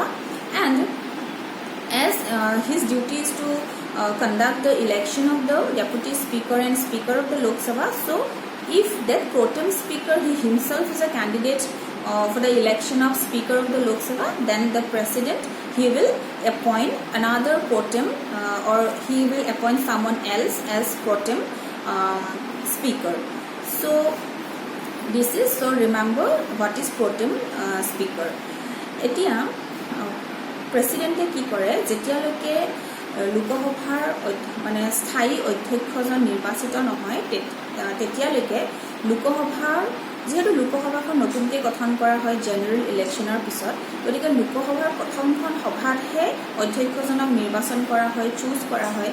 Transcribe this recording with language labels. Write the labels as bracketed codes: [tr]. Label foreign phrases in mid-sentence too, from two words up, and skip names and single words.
[en] And as his duty is to conduct the election of the deputy speaker and speaker of the Lok Sabha, so if that pro tem speaker, he himself is a candidate for the election of speaker of the Lok Sabha, then the president, he will appoint another pro tem or he will appoint someone else as pro tem speaker. So this is, so remember what is pro tem speaker. [as] এতিয়া president কি কৰে যেতিয়ালৈকে লোকসভাৰ মানে স্থায়ী অধ্যক্ষজন নিৰ্বাচিত নহয় তেতিয়ালৈকে লোকসভাৰ, যেহেতু লোকসভাখন নতুনকৈ গঠন কৰা হয় [en] general election's [as] পিছত, গতিকে লোকসভাৰ প্ৰথমখন সভাতহে অধ্যক্ষজনক নিৰ্বাচন কৰা হয়, চুজ কৰা হয়।